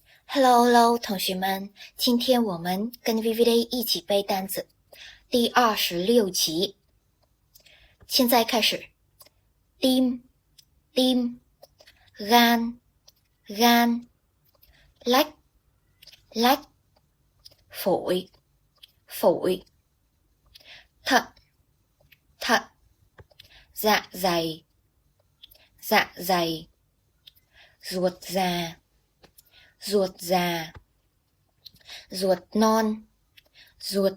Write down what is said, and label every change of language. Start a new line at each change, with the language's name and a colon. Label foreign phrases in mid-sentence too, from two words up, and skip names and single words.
English: Hello, hello，
Chinese: 同学们，今天我们跟 VVD 一起背单词，第26集。现在开始
Vietnamese: ，tim, tim, gan, gan, lách, lách, phổi, phổi, thận, thận, dạ dày, dạ dày, ruột già, ruột già, ruột non, ruột